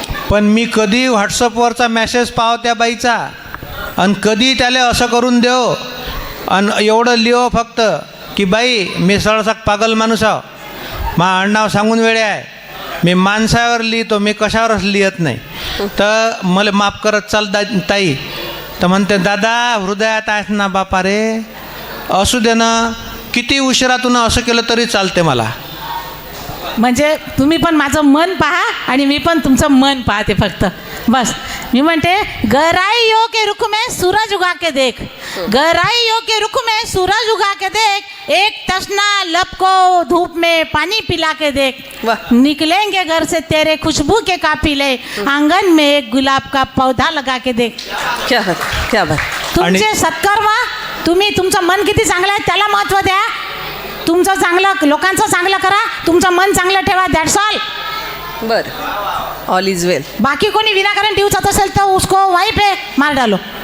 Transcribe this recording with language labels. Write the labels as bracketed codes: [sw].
[mr] पण मी कधी व्हॉट्सअपवरचा मेसेज पाव त्या बाईचा, आणि कधी त्याला असं करून देव, आणि एवढं लिहो फक्त की बाई मी सरसक पागल माणूस आहो, मा आडनाव सांगून वेळे आहे, मी माणसावर लिहितो, मी कशावरच लिहत नाही, तर मला माफ करत चाल ताई. तर म्हणते दादा हृदयात आहेस ना बापा रे, असू दे ना, किती उशिरातून असं केलं तरी चालते मला. म्हणजे तुम्ही पण माझं मन पहा आणि मी पण तुमचं मन पाहते फक्त बस. मी म्हणते [hi] गहराइयों के रुख में सूरज उगा के देख, [mr] गहराइयों के रुख में सूरज उगा के देख, एक तशना लब को धूप में पानी पिला के देख, वाह. [hi] निकलेंगे घर से तेरे खुशबू के काफिले, आंगन में एक गुलाब का पौधा लगा के देख. क्या बात, क्या बात. [mr] तुमचे सत्कार वा. तुम्ही तुमचं मन किती चांगलं आहे त्याला महत्त्व द्या. तुमचं चांगलं, लोकांचं चांगलं करा, तुमचं मन चांगलं ठेवा. [en] That's all. बरं, all is well. [mr] बाकी कोणी विनाकारण टिवचत असेल तर [hi] उसको वहीं पे मार डालो.